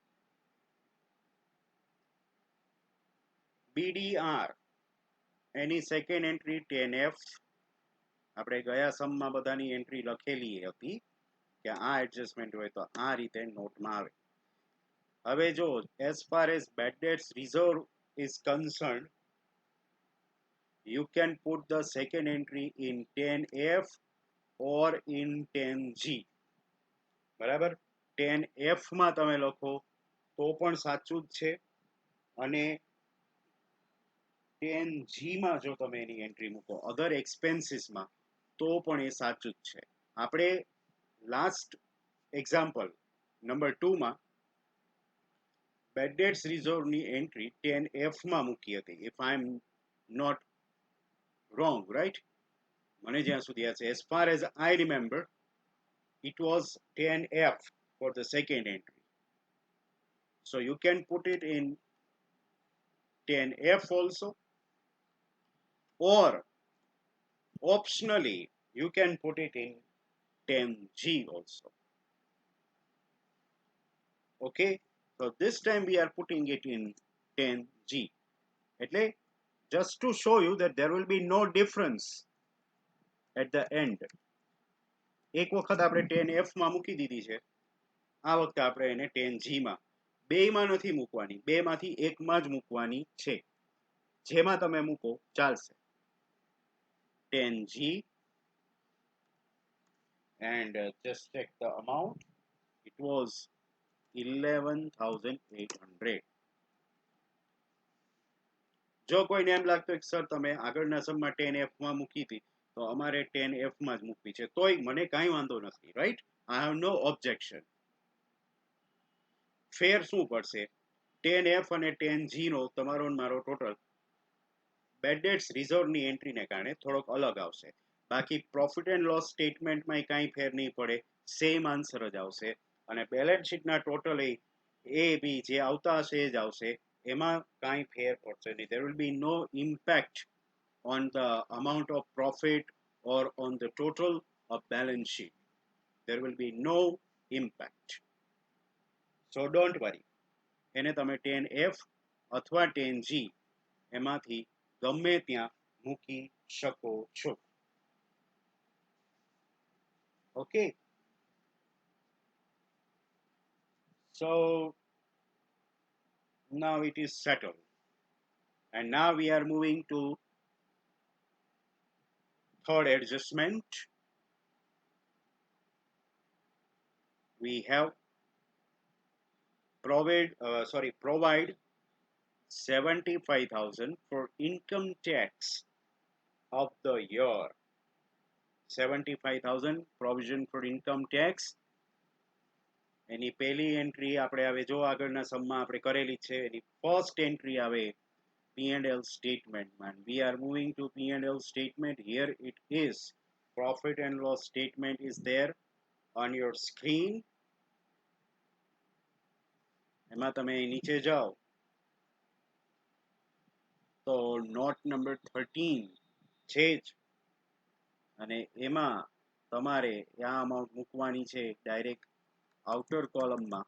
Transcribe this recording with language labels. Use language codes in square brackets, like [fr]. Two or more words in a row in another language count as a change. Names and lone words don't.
[gu] BDR એની [en] second entry [gu] 10F. આપણે ગયા સમમાં બધાની એન્ટ્રી લખેલી હતી કે આ એડજસ્ટમેન્ટ હોય તો આ રીતે નોટમાં આવે. હવે જો [en] as far as bad debts reserve is concerned, you can put the second entry in 10F or in 10G. [gu] બરાબર, 10F માં તમે લખો તો પણ સાચું જ છે, અને 10G માં જો તમે એની એન્ટ્રી મૂકો [en] other expensesમાં [gu] તો પણ એ સાચું જ છે. આપણે [en] last example number 2 [gu] માં [en] bad debts reserveની [gu] એન્ટ્રી 10F માં મૂકી હતી, [en] if I am not wrong, right? [gu] મને જ્યાં સુધી યાદ છે, [en] as far as I remember, it was 10F for the second entry. So you can put it in 10F also, or optionally you can put it in 10G also. Okay, so this time we are putting it in 10G. એટલે just to show you that there will be no difference at the end. [gu] એક વખત આપણે 10F માં મૂકી દીધી છે, આ વખતે આપણે એને 10G માં, બેયમાં નથી મૂકવાની, બેમાંથી એકમાં જ મૂકવાની છે. જેમાં તમે મૂકો ચાલશે. [en] 10G, and just check the amount. It was 11,800. [gu] જો કોઈને એમ લાગતું કે સર તમે આગળના સમમાં 10F માં મૂકી હતી તો અમારે 10F માં જ મૂકવી છે, તોય મને કાંઈ વાંધો નથી, રાઈટ? [en] I have no objection. [gu] ફેર શું પડશે? 10F અને 10G નો તમારો મારો [en] total bad debts reserveની entryને [gu] કારણે થોડોક અલગ આવશે. બાકી [en] profit and loss statementમાં [gu] કાંઈ ફેર નહીં પડે, [en] same answer [gu] જ આવશે. અને [en] balance sheetના [gu] ટોટલ એ બી જે આવતા હશે એ જ આવશે, એમાં કાંઈ ફેર પડશે નહીં. [en] There will be no impact on the amount of profit or on the total of balance sheet. There will be no impact. So don't worry. [gu] એને તમે 10F અથવા 10G એમાંથી ગમે ત્યાં મૂકી શકો છો. [en] Okay, so now it is settled. And now we are moving to third adjustment. We have provide 75,000 for income tax of the year. 75,000 provision for income tax. [gu] એની પહેલી એન્ટ્રી આપણે આવે જો આગળના સમમાં આપણે કરેલી છે એની [en] first entry [gu] આવે [en] P&L statement man. We are moving to P&L statement. Here it is. Profit and loss statement is there on your screen. [gu] એમાં તમે નીચે જાઓ તો [en] note number 13 [gu] છે જ અને એમાં તમારે આ અમાઉન્ટ મૂકવાની છે [en] direct outer columnમાં.